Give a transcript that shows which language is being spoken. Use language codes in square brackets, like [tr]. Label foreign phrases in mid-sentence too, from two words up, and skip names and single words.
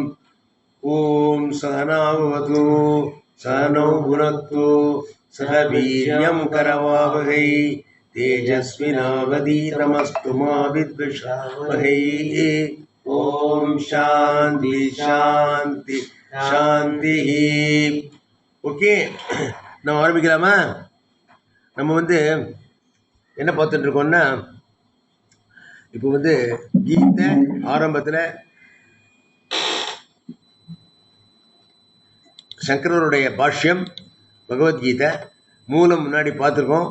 [sa] ओम सहना भवतु सहनौ भुनक्तु सह वीर्यं करवावहै तेजस्विनावधीतमस्तु मा विद्विषावहै। ओम शांति शांति शांति। [ta] ஓகே, நம்ம ஆரம்பிக்கலாமா? நம்ம என்ன பார்த்துட்டு இருக்கோம்னா, இப்போ கீதை ஆரம்பத்தில் சங்கரருடைய பாஷ்யம் பகவத்கீதை மூலம் முன்னாடி பார்த்துருக்கோம்.